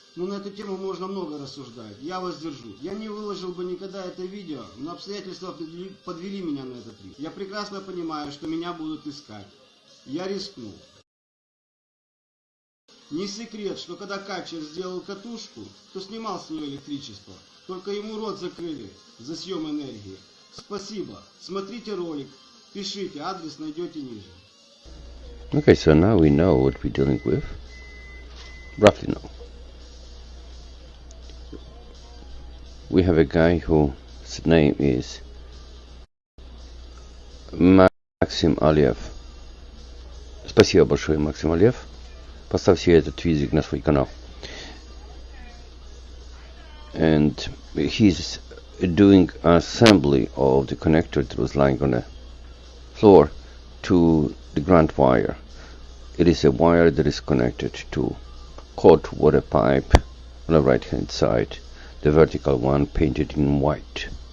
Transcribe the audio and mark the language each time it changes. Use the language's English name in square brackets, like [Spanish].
[Russian] Но на эту тему можно много рассуждать. Я воздержусь. Я не выложил бы никогда это видео, но обстоятельства подвели меня на этот риск. Я прекрасно понимаю, что меня будут искать. Я рискнул. Не секрет, что когда Качер сделал катушку, то снимал с нее электричество. Только ему рот закрыли за съем энергии. Спасибо. Смотрите ролик. Пишите, адрес найдете ниже. [English] Okay, so now we know what we're dealing with. Roughly know. We have a guy whose name is Maxim Alev. [Russian] Спасибо большое, Максим Алев. Поставьте этот видик на свой канал. [English] And he's doing assembly of the connector that was lying on the floor to the ground wire. It is a wire that is connected to hot water pipe on the right hand side, the vertical one painted in white.